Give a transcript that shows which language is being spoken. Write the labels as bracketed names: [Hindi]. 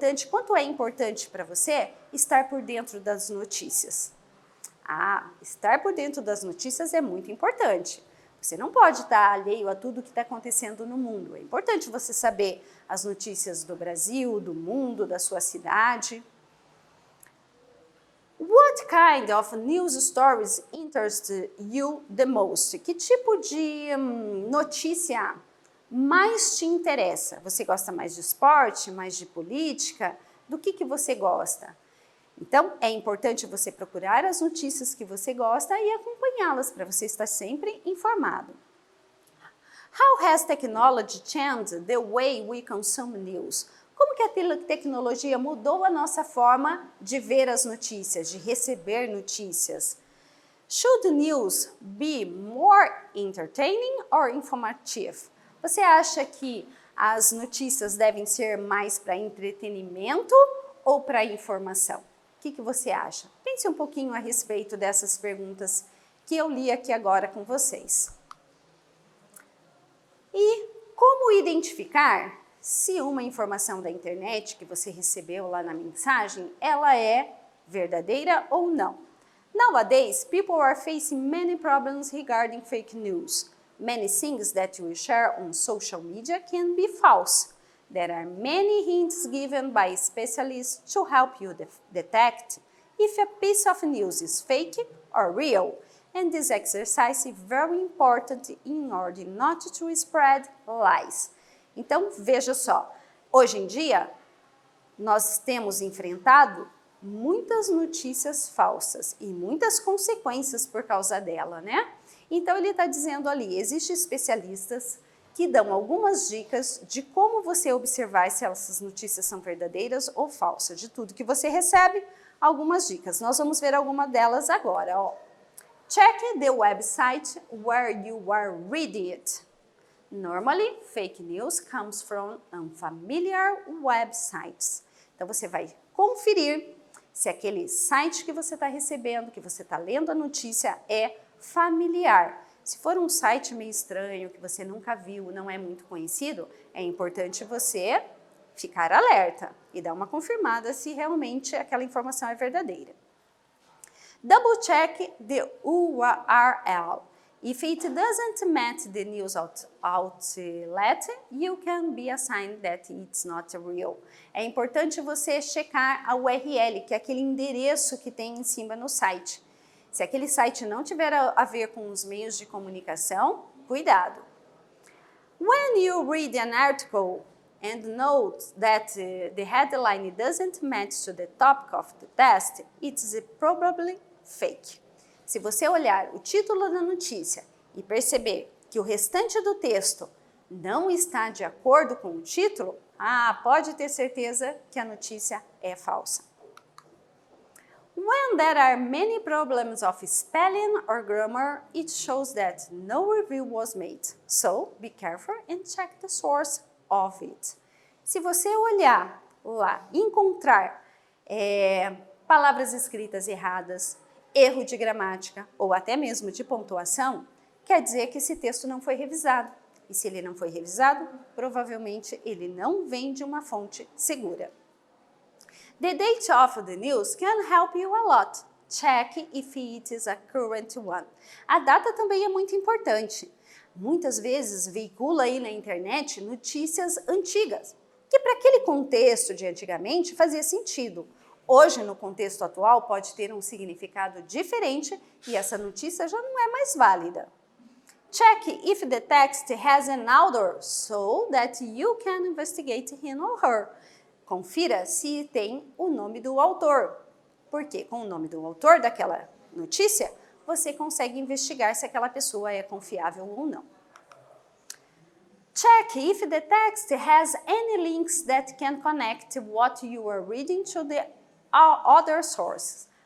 [Portuguese] Quanto é importante para você estar por dentro das notícias? Estar por dentro das notícias é muito importante. Você não pode estar alheio a tudo que está acontecendo no mundo. É importante você saber as notícias do Brasil, do mundo, da sua cidade. [English] What kind of news stories interest you the most? [Portuguese] Que tipo de notícia mais te interessa? Você gosta mais de esporte, mais de política? Do que você gosta? Então, é importante você procurar as notícias que você gosta e acompanhá-las para você estar sempre informado. [English] How has technology changed the way we consume news? [Portuguese] Como que a tecnologia mudou a nossa forma de ver as notícias, de receber notícias? [English] Should news be more entertaining or informative? [Portuguese] Você acha que as notícias devem ser mais para entretenimento ou para informação? O que você acha? Pense um pouquinho a respeito dessas perguntas que eu li aqui agora com vocês. E como identificar se uma informação da internet que você recebeu lá na mensagem, ela é verdadeira ou não? [English] Nowadays, people are facing many problems regarding fake news. Many things that you share on social media can be false. There are many hints given by specialists to help you detect if a piece of news is fake or real. And this exercise is very important in order not to spread lies. [Portuguese] Então, veja só, hoje em dia, nós temos enfrentado muitas notícias falsas e muitas consequências por causa dela, né? Então, ele está dizendo ali, existem especialistas que dão algumas dicas de como você observar se essas notícias são verdadeiras ou falsas. De tudo que você recebe, algumas dicas. Nós vamos ver alguma delas agora, ó. [English] Check the website where you are reading it. Normally, fake news comes from unfamiliar websites. [Portuguese] Então, você vai conferir se aquele site que você está recebendo, que você está lendo a notícia, é familiar. Se for um site meio estranho, que você nunca viu, não é muito conhecido, é importante você ficar alerta e dar uma confirmada se realmente aquela informação é verdadeira. [English] Double check the URL. If it doesn't match the news outlet, you can be assigned that it's not real. [Portuguese] É importante você checar a URL, que é aquele endereço que tem em cima no site. Se aquele site não tiver a ver com os meios de comunicação, cuidado. [English] When you read an article and note that the headline doesn't match to the topic of the text, it's probably fake. [Portuguese] Se você olhar o título da notícia e perceber que o restante do texto não está de acordo com o título, pode ter certeza que a notícia é falsa. [English] When there are many problems of spelling or grammar, it shows that no review was made. So, be careful and check the source of it. [Portuguese] Se você olhar lá e encontrar palavras escritas erradas, erro de gramática ou até mesmo de pontuação, quer dizer que esse texto não foi revisado. E se ele não foi revisado, provavelmente ele não vem de uma fonte segura. [English] The date of the news can help you a lot. Check if it is a current one. [Portuguese] A data também é muito importante. Muitas vezes veicula aí na internet notícias antigas, que para aquele contexto de antigamente fazia sentido. Hoje, no contexto atual, pode ter um significado diferente e essa notícia já não é mais válida. [English] Check if the text has an author so that you can investigate him or her. [Portuguese] Confira se tem o nome do autor, porque com o nome do autor daquela notícia, você consegue investigar se aquela pessoa é confiável ou não. [English] Check if the text has any links that can connect what you are reading to the other sources.